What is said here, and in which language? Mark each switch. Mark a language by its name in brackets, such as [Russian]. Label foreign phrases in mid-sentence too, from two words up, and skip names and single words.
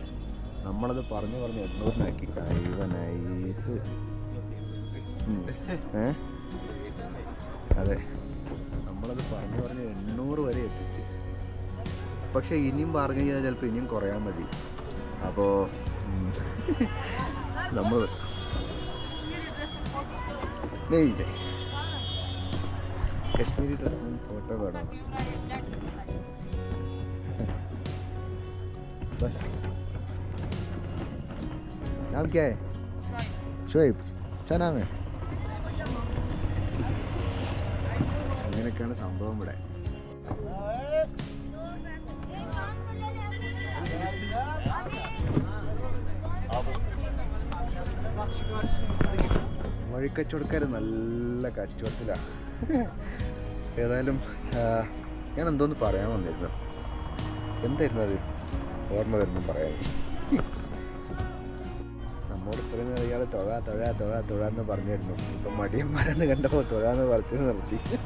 [Malayalam] നമ്മളത് പറഞ്ഞ് 800-നാക്കി. നൈസ്. അതെ, നമ്മളത് പറഞ്ഞ് 800 വരെ എത്തിച്ച്. പക്ഷേ ഇനിയും ബാർഗൈൻ ചെയ്താൽ ചിലപ്പോൾ ഇനിയും കുറയാൻ മതി. അപ്പോൾ നമ്മൾ [Hindi] कश्मीरी ड्रेस में फोटो बड़ा बस नाम क्या है शोएब अच्छा नाम है [Malayalam] അങ്ങനെയൊക്കെയാണ് സംഭവം ഇവിടെ വഴിക്കച്ചവടക്കാർ നല്ല കച്ചവടത്തിലാണ് ഏതായാലും ഞാൻ എന്തോന്ന് പറയാൻ വന്നിരുന്നു എന്തായിരുന്നു അത് ഓർമ്മ വരുമ്പോൾ പറയാൻ നമ്മോട് ഇത്രയും ഇയാൾ തൊഴാന്ന് പറഞ്ഞിരുന്നു ഇപ്പം മടിയന്മാരെന്ന് കണ്ടപ്പോൾ തൊഴാന്ന് പറിച്ചു നിർത്തി